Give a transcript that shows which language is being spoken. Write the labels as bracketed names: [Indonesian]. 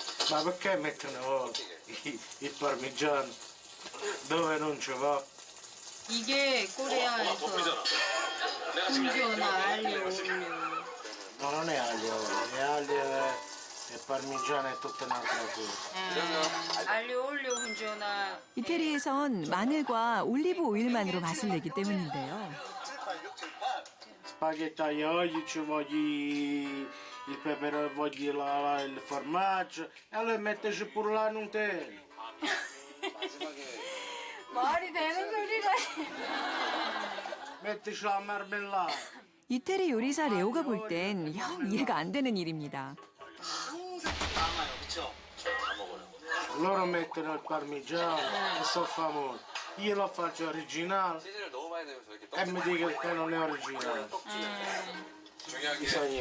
[Italian] Ma perché mettono il parmigiano dove non ci va? [Korean] 이게 코리아에서 훈지어나 알리오 올리오. [Italian] No, non è aglio, è aglio e parmigiano è tutta un'altra cosa. [Korean] 알리오 올리오 훈지어나. 이태리에선 마늘과 올리브 오일만으로 맛을 내기 때문인데요. [Italian] Spaghetti aglio olio, ci voglio il pepe, voglio il formaggio e allora metterci pure la Nutella. [Korean] 말이 되는 소리가. [Italian] Mettici la marmellata. [Korean] 이태리 요리사 레오가 볼 땐 영 이해가 안 되는 일입니다. [Italian] Loro mettono il parmigiano e sono famosi. Io lo faccio originale e mi dicono che non è originale. I sogni.